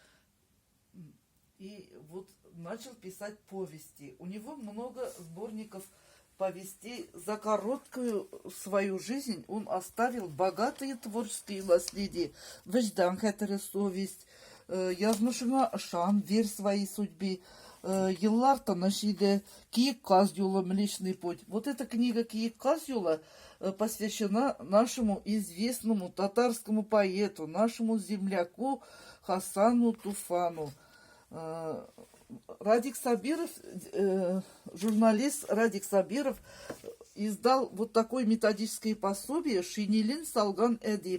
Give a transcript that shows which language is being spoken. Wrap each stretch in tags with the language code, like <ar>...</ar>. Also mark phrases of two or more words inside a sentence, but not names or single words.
<ru>И вот начал писать повести. У него много сборников повестей. За короткую свою жизнь он оставил богатые творческие наследия.</ru> <tt>«Вождан, хәтере совесть», «Язмышыңа ышан,</tt> <ru>верь своей судьбе»,</ru> <tt>«Еллар тыныч иде», «Киек каз юлы»,</tt> <ru>«Млечный путь». Вот эта книга «Киек каз юлы» посвящена нашему известному татарскому поэту, нашему земляку Хасану Туфану. Радик Сабиров, журналист Радик Сабиров издал вот такое методическое пособие «Шинилин Салган Эдип».</ru>